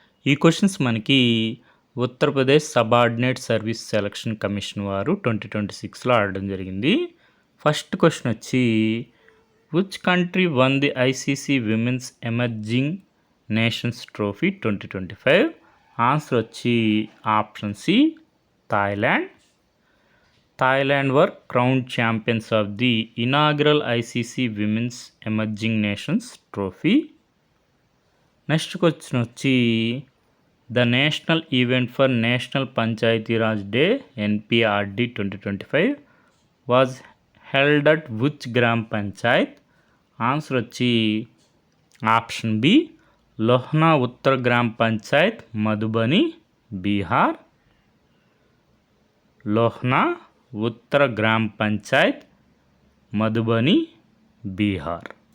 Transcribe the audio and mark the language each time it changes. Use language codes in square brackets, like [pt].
[te] ఈ క్వశ్చన్స్ మనకి Uttar Pradesh subordinate service selection commission వారు 2026లో ఆడడం జరిగింది. [en] First question వచ్చి which country won the ICC women's emerging nations trophy 2025? Answer వచ్చి option C Thailand. Thailand were crowned champions of the inaugural ICC Women's Emerging Nations Trophy. Next question వచ్చి the national event for National Panchayati Raj Day NPRD 2025 was held at which gram panchayat? Answer వచ్చి option B Lohna Uttar gram panchayat Madhubani Bihar. Lohna Uttar gram panchayat Madhubani Bihar.